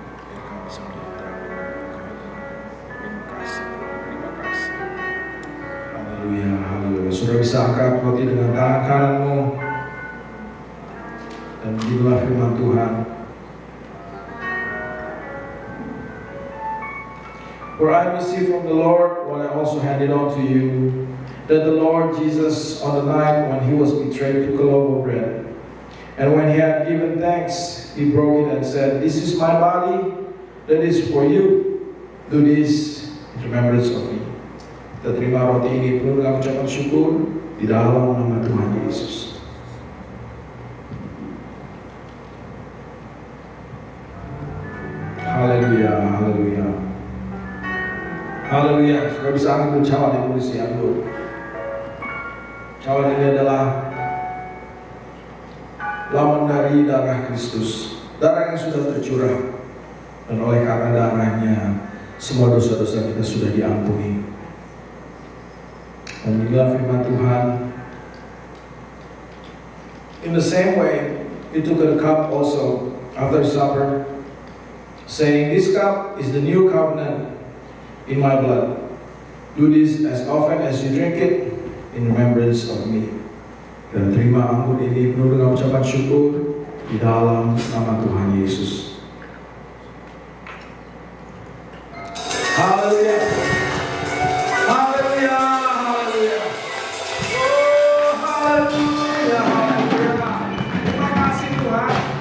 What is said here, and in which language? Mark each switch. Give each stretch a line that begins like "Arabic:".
Indonesian: Dan kami bisa menjadi terang di mana Engkau berada. Terima kasih, terima kasih. Haleluya, haleluya. Sudah bisa angkat roti dengan tangan kananmu dan beginilah firman Tuhan.
English: For I received from the Lord what I also handed on to you, that the Lord Jesus, on the night when He was betrayed, took a loaf of bread. And when He had given thanks, He broke it and said, "This is my body, that is for you. Do this in remembrance of me."
Indonesian: Kita terima roti ini penuh dengan ucapan syukur di dalam nama Tuhan Yesus. Haleluya, haleluya. Haleluya, sudah bisa ambil cawan yang berisi anggur. Cawan ini adalah lawan dari darah Kristus, darah yang sudah tercurah, dan oleh karena darahnya semua dosa-dosa kita sudah diampuni. Dan inilah firman Tuhan.
English: In the same way, He took the cup also after supper, saying, "This cup is the new covenant in my blood. Do this as often as you drink it in remembrance of me.
Indonesian: Dan terima anggur ini penuh dengan ucapan syukur di dalam nama Tuhan Yesus. Haleluya. Haleluya. Haleluya. Oh, haleluya. Haleluya. Terima kasih Tuhan.